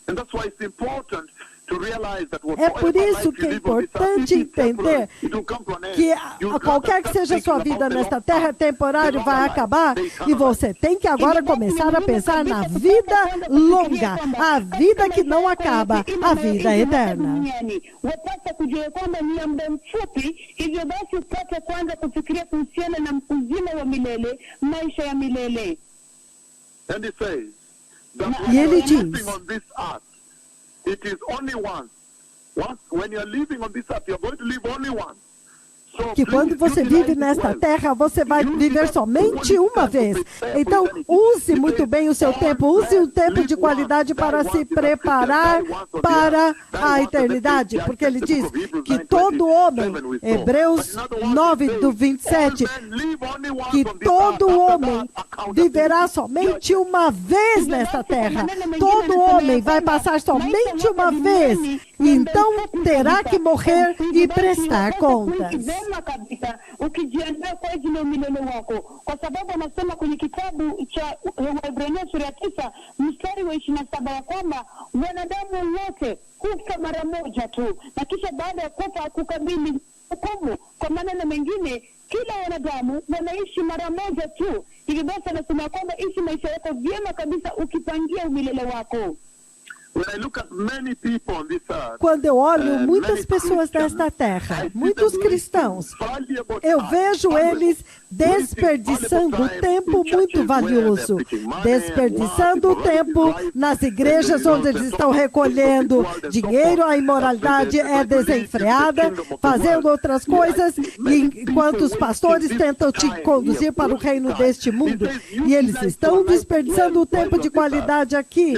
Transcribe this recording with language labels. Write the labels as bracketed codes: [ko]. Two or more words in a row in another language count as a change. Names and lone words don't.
[pt] É por isso que é importante entender que qualquer que seja a sua vida nesta terra, temporário vai acabar e você tem que agora começar a pensar na vida longa, a vida que não acaba, a vida eterna. E ele diz, [en] it is only once. When you are living on this earth, you are going to live only once. [pt] Que quando você vive nesta terra, você vai viver somente uma vez. Então, use muito bem o seu tempo, use um tempo de qualidade para se preparar para a eternidade, porque ele diz que todo homem, Hebreus 9, do 27, que todo homem viverá somente uma vez nesta terra. Todo homem vai passar somente uma vez, então terá que morrer e prestar contas. [sw] Kabisa ukijiandaa kwa ajili ya milele wako, kwa sababu anasema kwenye kitabu cha Waebrania sura ya 9 mstari wa 27 ya kwamba wanadamu wote hufa mara moja tu, na kisha baada ya kufa kukabili hukumu. Kwa maneno mengine, kila wanadamu wanaishi mara moja tu. Hivi basi anasema kwamba ishi maisha yako vyema kabisa ukipangia umilele wako. [pt] Quando eu olho muitas pessoas desta terra, muitos cristãos, eu vejo eles desperdiçando tempo muito valioso, desperdiçando tempo nas igrejas onde eles estão recolhendo dinheiro, a imoralidade é desenfreada, fazendo outras coisas, enquanto os pastores tentam te conduzir para o reino deste mundo, e eles estão desperdiçando o tempo de qualidade aqui.